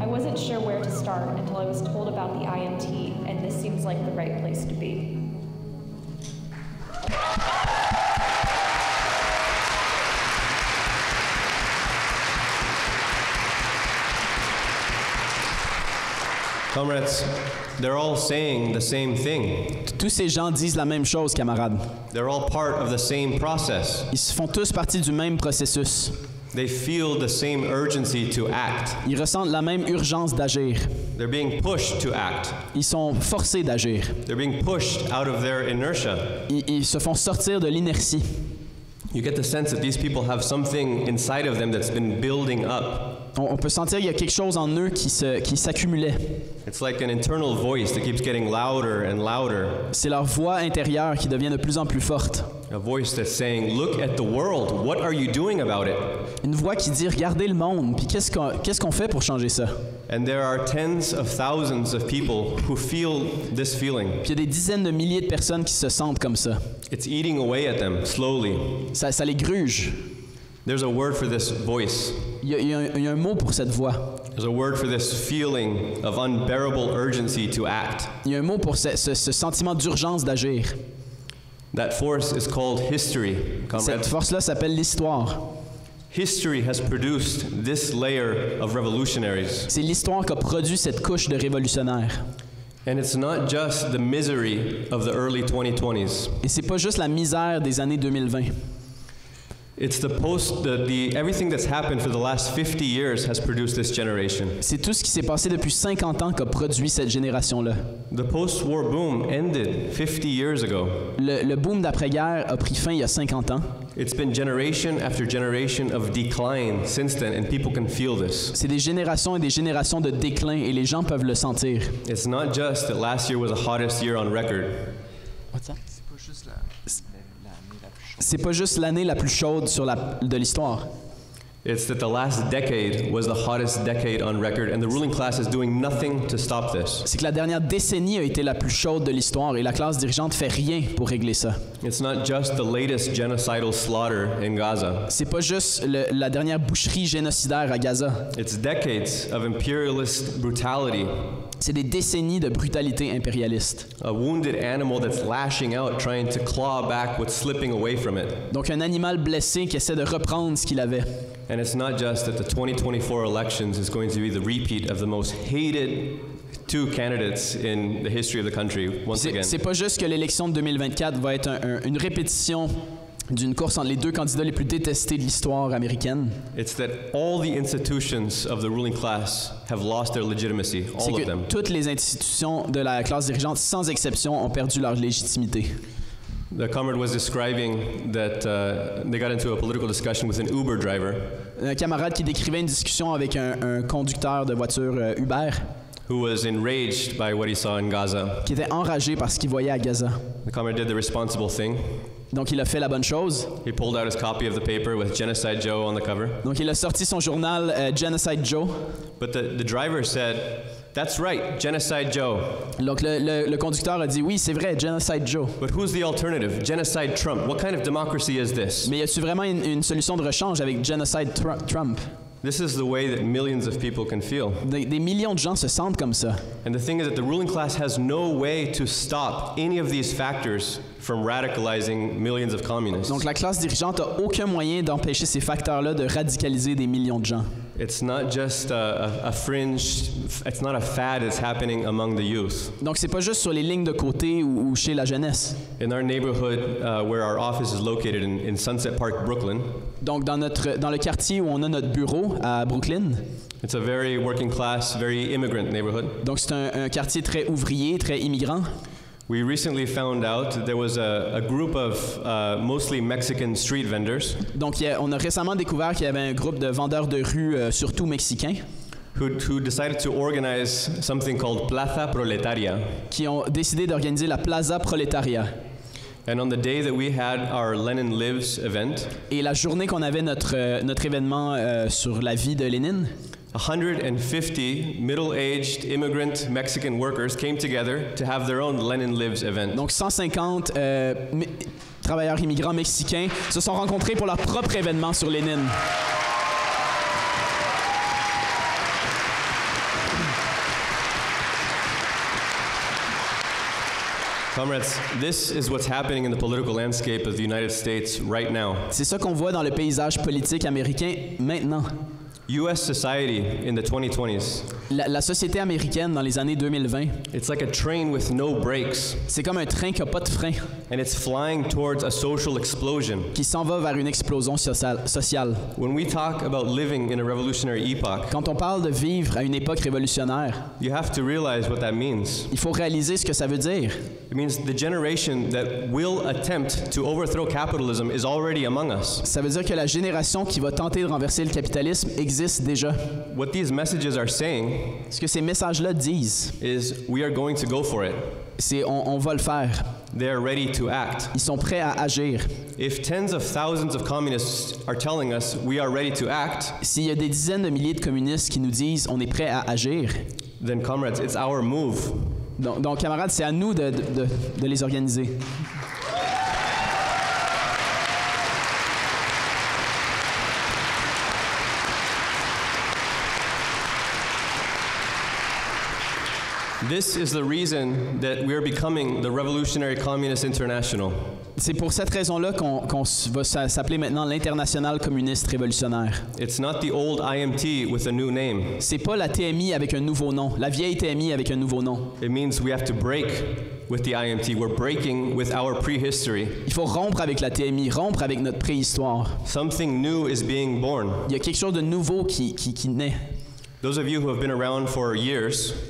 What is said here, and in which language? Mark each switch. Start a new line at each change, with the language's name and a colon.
English: I wasn't sure where to start until I was told about the IMT, and this seems like the right place to be. Comrades, they're all saying the same thing.
French: Tous ces gens disent la même chose, camarades.
English: They're all part of the same process.
French: Ils font tous partie du même processus.
English: They feel the same urgency to act.
French: Ils ressentent la même urgence d'agir.
English: They're being pushed to act.
French: Ils sont forcés d'agir.
English: They're being pushed out of their inertia.
French: Ils se font sortir de l'inertie.
English: You get the sense that these people have something inside of them that's been building up.
French: On peut sentir qu'il y a quelque chose en eux qui s'accumulait.
English: It's like an internal voice that keeps getting louder and louder.
French: C'est leur voix intérieure qui devient de plus en plus forte.
English: A voice that's saying, "Look at the world. What are you doing about it?"
French: Une voix qui dit regardez le monde, puis qu'est-ce qu'on fait pour changer ça?
English: And there are tens of thousands of people who feel this feeling.
French: Puis il y a des dizaines de milliers de personnes qui se sentent comme ça.
English: It's eating away at them slowly.
French: Ça les gruge.
English: There's a word for this voice.
French: Il y a un mot pour cette voix.
English: There's a word for this feeling of unbearable urgency to act.
French: Il y a un mot pour ce sentiment d'urgence d'agir.
English: That force is called history.
French: Cette force-là s'appelle l'histoire.
English: History has produced this layer of revolutionaries.
French: C'est l'histoire qui a produit cette couche de révolutionnaires.
English: And it's not just the misery of the early 2020s.
French: Et c'est pas juste la misère des années 2020.
English: It's everything that's happened for the last 50 years has produced this generation.
French: C'est tout ce qui s'est passé depuis 50 ans qui a produit cette génération-là.
English: The post-war boom ended 50 years ago.
French: Le boom d'après-guerre a pris fin il y a 50 ans.
English: It's been generation after generation of decline since then, and people can feel this.
French: C'est des générations et des générations de déclin, et les gens peuvent le sentir.
English: It's not just that last year was the hottest year on record. What's that?
French: C'est pas juste l'année la plus chaude de l'histoire.
English: It's that the last decade was the hottest decade on record, and the ruling class is doing nothing to stop this.
French: C'est que la dernière décennie a été la plus chaude de l'histoire, et la classe dirigeante fait rien pour régler ça.
English: It's not just the latest genocidal slaughter in Gaza.
French: C'est pas juste la dernière boucherie génocidaire à Gaza.
English: It's decades of imperialist brutality.
French: C'est des décennies de brutalité impérialiste.
English: A wounded animal that's lashing out, trying to claw back what's slipping away from it.
French: Donc un animal blessé qui essaie de reprendre ce qu'il avait.
English: And it's not just that the 2024 elections is going to be the repeat of the most hated two candidates in the history of the country once again.
French: C'est pas juste que l'élection de 2024 va être une répétition d'une course entre les deux candidats les plus détestés de l'histoire américaine.
English: It's that all the institutions of the ruling class have lost their legitimacy, all of them.
French: Toutes les institutions de la classe dirigeante, sans exception, ont perdu leur légitimité.
English: The comrade was describing that they got into a political discussion with an Uber driver.
French: Un camarade qui décrivait une discussion avec un conducteur de voiture Uber.
English: Who was enraged by what he saw in Gaza.
French: Qui était enragé par ce qu'il voyait à Gaza.
English: The comrade did the responsible thing.
French: Donc il a fait la bonne chose.
English: He pulled out his copy of the paper with Genocide Joe on the cover.
French: Donc il a sorti son journal Genocide Joe.
English: But the driver said, "That's right, Genocide Joe."
French: Donc le conducteur a dit oui, c'est vrai, Genocide Joe.
English: But who's the alternative? Genocide Trump. What kind of democracy is this?
French: Mais y a-tu vraiment une solution de rechange avec Genocide Trump?
English: This is the way that millions of people can feel.
French: Des millions de gens se sentent comme ça.
English: And the thing is that the ruling class has no way to stop any of these factors from radicalizing millions of communists.
French: Donc la classe dirigeante a aucun moyen d'empêcher ces facteurs-là de radicaliser des millions de gens.
English: It's not just a fringe, it's not a fad that's happening among the youth.
French: Donc c'est pas juste sur les lignes de côté ou chez la jeunesse.
English: In our neighborhood where our office is located in Sunset Park, Brooklyn.
French: Donc dans le quartier où on a notre bureau à Brooklyn.
English: It's a very working class, very immigrant neighborhood.
French: Donc c'est un quartier très ouvrier, très immigrant.
English: We recently found out there was a group of mostly Mexican street vendors.
French: Donc on a récemment découvert qu'il y avait un groupe de vendeurs de rue surtout mexicains.
English: Who decided to organize something called Plaza Proletaria.
French: Qui ont décidé d'organiser la Plaza Proletaria.
English: And on the day that we had our Lenin Lives event.
French: Et la journée qu'on avait notre événement sur la vie de Lénine.
English: 150 middle-aged immigrant Mexican workers came together to have their own Lenin Lives event.
French: Donc 150 travailleurs immigrants mexicains se sont rencontrés pour leur propre événement sur Lénine.
English: Comrades, this is what's happening in the political landscape of the United States right now.
French: C'est ça qu'on voit dans le paysage politique américain maintenant.
English: U.S. society in the 2020s.
French: La société américaine dans les années 2020.
English: It's like a train with no brakes.
French: C'est comme un train qui a pas de frein.
English: And it's flying towards a social explosion.
French: Qui s'en va vers une explosion sociale.
English: When we talk about living in a revolutionary epoch,
French: quand on parle de vivre à une époque révolutionnaire,
English: you have to realize what that means.
French: Il faut réaliser ce que ça veut dire.
English: It means the generation that will attempt to overthrow capitalism is already among us.
French: Ça veut dire que la génération qui va tenter de renverser le capitalisme existe déjà.
English: What these messages are saying,
French: ce que ces messages-là disent,
English: is we are going to go for it.
French: C'est on va le faire.
English: They are ready to act.
French: Ils sont prêts à agir.
English: If tens of thousands of communists are telling us we are ready to act,
French: s'il y a des dizaines de milliers de communistes qui nous disent on est prêts à agir,
English: then comrades, it's our move.
French: Donc camarades, c'est à nous de les organiser.
English: This is the reason that we are becoming the Revolutionary Communist International.
French: C'est pour cette raison-là qu'on va s'appeler maintenant l'Internationale communiste révolutionnaire.
English: It's not the old IMT with a new name.
French: C'est pas la TMI avec un nouveau nom, la vieille TMI avec un nouveau nom.
English: It means we have to break with the IMT. We're breaking with our prehistory.
French: Il faut rompre avec la TMI, rompre avec notre préhistoire.
English: Something new is being born.
French: Il y a quelque chose de nouveau qui naît.
English: Those of you who have been around for years,